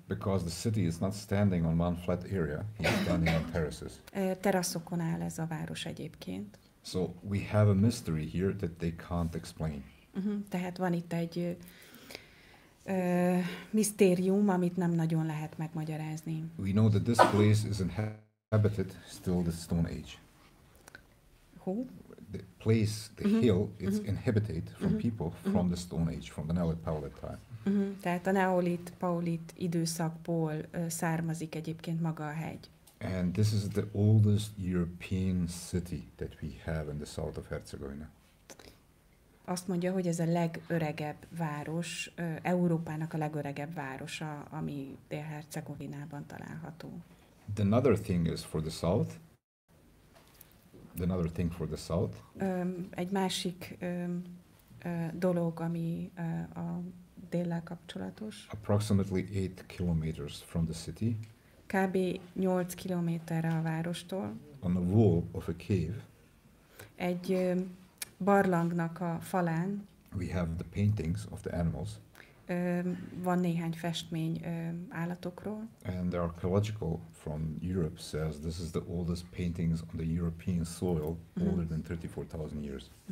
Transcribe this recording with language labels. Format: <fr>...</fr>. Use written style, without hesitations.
<en>Because the city is not standing on one flat area, it's standing on terraces.</en> <hu>Teraszokon áll ez a város egyébként.</hu> <en>So we have a mystery here that they can't explain.</en> <hu>Tehát van itt egy misztérium, amit nem nagyon lehet megmagyarázni.</hu> <en>We know that this place is inhabited still the Stone Age. Who? The place, the hill, is inhabited from people from the Stone Age, from the Neolith-Paleolith time.</en> <hu>Tehát a neolit-paolit időszakból származik egyébként maga a hegy.</hu> <en>And this is the oldest European city that we have in the south of Herzegovina.</en> <hu>Azt mondja, hogy ez a legöregebb város, Európának a legöregebb városa, ami Dél-Hercegovinában található.</hu> <en>Another thing is for the south. Another thing for the south.</en> <hu>Egy másik dolog, ami a déllel kapcsolatos.</hu> <en>Approximately 8 kilometers from the city.</en> <hu>Kb. 8 kilométerre a várostól.</hu> <en>On the wall of a cave.</en> <hu>Egy barlangnak a falán.</hu> <en>We have the paintings of the animals.</en> <hu>Van néhány festmény állatokról.</hu> <en>And the archaeological from Europe says this is the oldest paintings on the European soil, older than 34,000 years.</en>